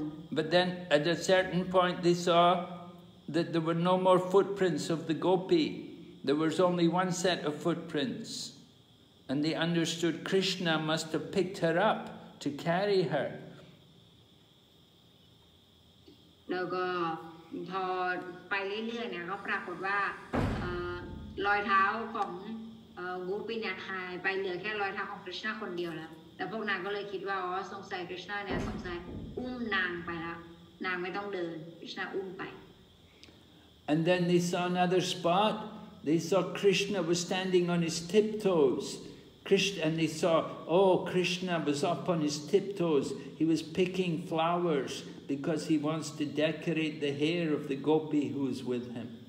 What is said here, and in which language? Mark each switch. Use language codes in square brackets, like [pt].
[en] But then at a certain point they saw that there were no more footprints of the gopi. There was only one set of footprints. And they understood Krishna must have picked her up to carry her. [th] แล้วก็พอไปเรื่อยๆเนี่ยก็ปรากฏว่ารอยเท้าของโกปีเนี่ยหายไปเหลือแค่รอยเท้าของกฤษณะคนเดียวแล้วแต่พวกนางก็เลยคิดว่าอ๋อสงสัยกฤษณะเนี่ยสงสัยอุ้มนางไปแล้วนางไม่ต้องเดินกฤษณะอุ้มไป [en] And then they saw another spot. They saw Krishna was standing on his tiptoes. And they saw, oh, Krishna was up on his tiptoes. He was picking flowers because he wants to decorate the hair of the gopi who is with him.